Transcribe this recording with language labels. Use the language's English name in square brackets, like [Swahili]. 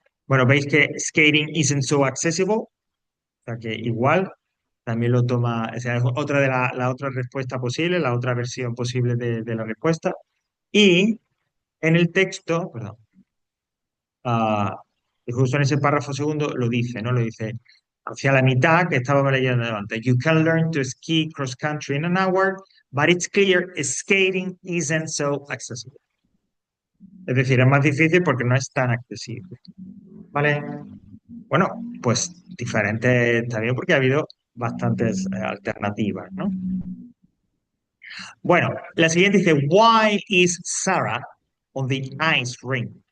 [Spanish] Bueno, veis que [English] skating isn't so accessible, [Spanish] o sea que igual también lo toma, o sea, es otra de la otra respuesta posible, la otra versión posible de la respuesta. Y en el texto, perdón, ah, y justo en ese párrafo segundo lo dice, ¿no? Lo dice hacia la mitad que estábamos leyendo antes. [English] You can learn to ski cross country in an hour, but it's clear skating isn't so accessible. [Spanish] Es decir, es más difícil porque no es tan accesible. ¿Vale? Bueno, pues diferente también porque ha habido bastantes alternativas, ¿no? Bueno, la siguiente dice, [English] Why is Sarah on the ice rink?